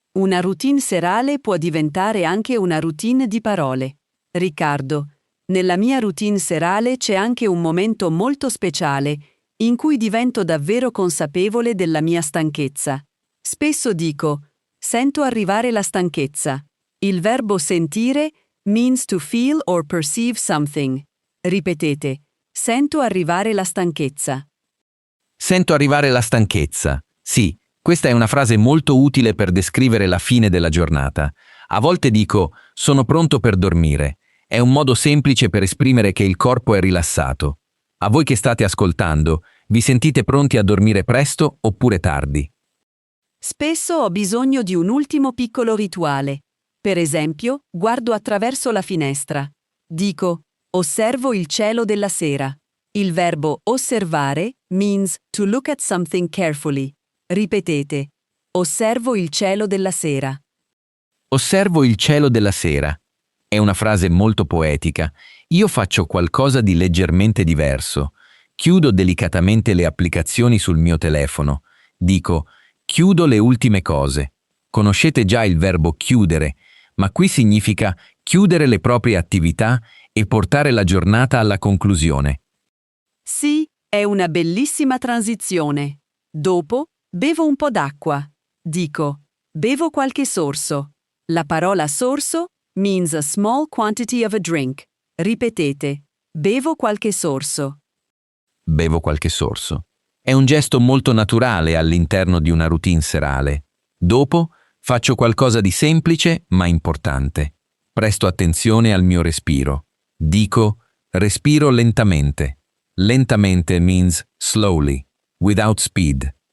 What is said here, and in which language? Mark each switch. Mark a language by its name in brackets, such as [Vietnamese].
[Italian] Una routine serale può diventare anche una routine di parole. Riccardo, nella mia routine serale c'è anche un momento molto speciale in cui divento davvero consapevole della mia stanchezza. Spesso dico, sento arrivare la stanchezza. Il verbo sentire [English] means to feel or perceive something. [Italian] Ripetete, sento arrivare la stanchezza. Sento arrivare la stanchezza. Sì, questa è una frase molto utile per descrivere la fine della giornata. A volte dico, sono pronto per dormire. È un modo semplice per esprimere che il corpo è rilassato. A voi che state ascoltando, vi sentite pronti a dormire presto oppure tardi? Spesso ho bisogno di un ultimo piccolo rituale. Per esempio, guardo attraverso la finestra. Dico, osservo il cielo della sera. Il verbo osservare [English] means to look at something carefully. [Italian] Ripetete, osservo il cielo della sera. Osservo il cielo della sera. È una frase molto poetica. Io faccio qualcosa di leggermente diverso. Chiudo delicatamente le applicazioni sul mio telefono. Dico, chiudo le ultime cose. Conoscete già il verbo chiudere, ma qui significa chiudere le proprie attività e portare la giornata alla conclusione. Sì, è una bellissima transizione. Dopo, bevo un po' d'acqua. Dico, bevo qualche sorso. La parola sorso [English] means a small quantity of a drink. [Italian] Ripetete, bevo qualche sorso. Bevo qualche sorso. È un gesto molto naturale all'interno di una routine serale. Dopo, faccio qualcosa di semplice ma importante. Presto attenzione al mio respiro. Dico, respiro lentamente. [English] Lentamente means slowly, without speed.